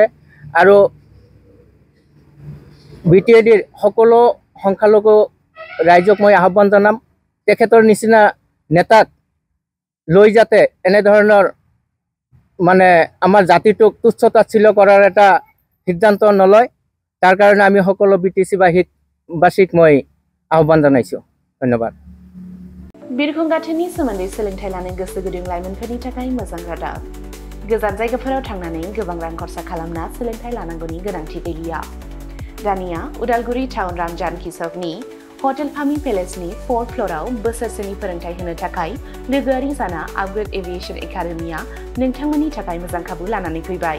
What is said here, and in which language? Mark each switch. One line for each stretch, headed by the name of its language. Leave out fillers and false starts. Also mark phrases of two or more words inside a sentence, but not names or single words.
Assamese: আৰু BTADৰ সকলো সংখ্যালঘু ৰাইজক মই আহ্বান জনাম, তেখেতৰ নিচিনা নেতাক লৈ যাতে এনেধৰণৰ আমাৰ জাতিটোক তুচ্ছ তাচ্ছিল্য কৰাৰ এটা সিদ্ধান্ত নলয়, তাৰ কাৰণে আমি সকলো BTC বাসীক মই আহ্বান জনাইছোঁ। ধন্যবাদ।
Bodo: बिरखं गाथोननि सोमोन्दै सोलोंथाइ लानो गोसो गुदुं लाइमोनफोरनि थाखाय मोजां रादाब। गोजान जायगाफोराव थांनानै गोबां रां खरसा खालामना सोलोंथाइ लानांगौनि गोनांथि गैलिया। दानिया उदालगुरि टाउन रामजानकि सकनि हटेल फामि पेलेसनि 4th फ्ल'राव बोसोरसेनि फोरोंथाइ होनो थाखाय लोगोआरि जाना आपग्रेड एभिएशन एकाडेमिया नोंथांमोननि थाखाय मोजां खाबु लानानै फैबाय।